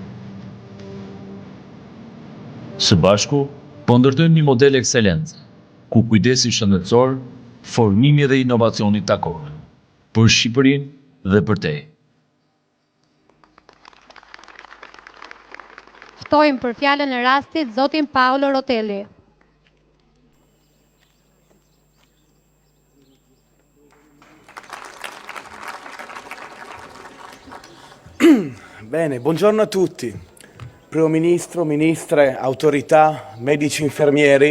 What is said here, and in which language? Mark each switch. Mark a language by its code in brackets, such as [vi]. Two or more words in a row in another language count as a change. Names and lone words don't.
[sq] Së bashku, po ndërtojmë një model ekselencë, ku kujdesi shëndetësor, formimi dhe inovacioni takohen për Shqipërinë dhe për te. Ftojmë për fjalën e rastit zotin Paolo Rotelli. [it] Bene, buongiorno a tutti. Primo Ministro, Ministre, autorità, medici, infermieri.